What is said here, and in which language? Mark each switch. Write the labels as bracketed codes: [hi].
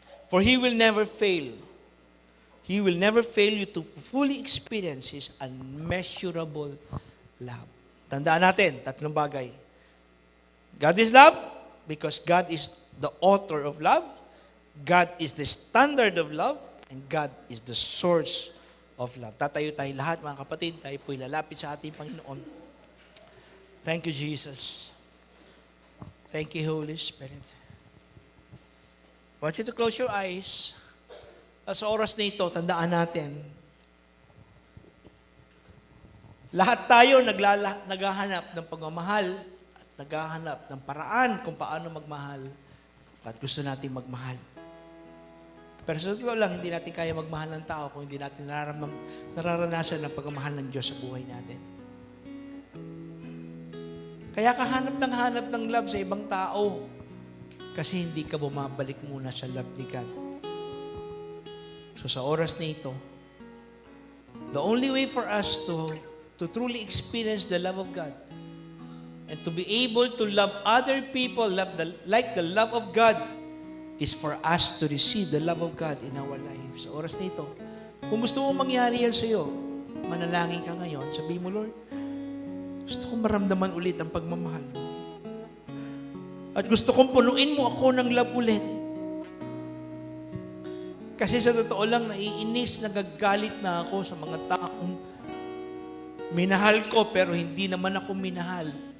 [en] For He will never fail. He will never fail you to fully experience His unmeasurable love. [tl] Tandaan natin, tatlong bagay. [en] God is love because God is the author of love. God is the standard of love. And God is the source of love. [tl] Tatayo tayo lahat, mga kapatid. Tayo po'y lalapit sa ating Panginoon. [en] Thank you, Jesus. Thank you, Holy Spirit. I want you to close your eyes. [tl] Sa oras na ito, tandaan natin, lahat tayo naghahanap ng pagmamahal at naghahanap ng paraan kung paano magmahal at gusto natin magmahal. Pero sa totoo lang, hindi natin kaya magmahal ng tao kung hindi natin nararanasan ang pagmamahal ng Diyos sa buhay natin. Kaya hanap ng love sa ibang tao kasi hindi ka bumabalik muna sa love ni God. [en] So [tl] sa oras na ito, [en] the only way for us to truly experience the love of God and to be able to love other people like the love of God is for us to receive the love of God in our lives. [tl] Sa oras na ito, kung gusto mo mangyari yan sa'yo, manalangin ka ngayon, sabihin mo, Lord, gusto kong maramdaman ulit ang pagmamahal mo. At gusto kong punuin mo ako ng love ulit. Kasi sa totoo lang, naiinis, nagagalit na ako sa mga taong minahal ko pero hindi naman ako minahal.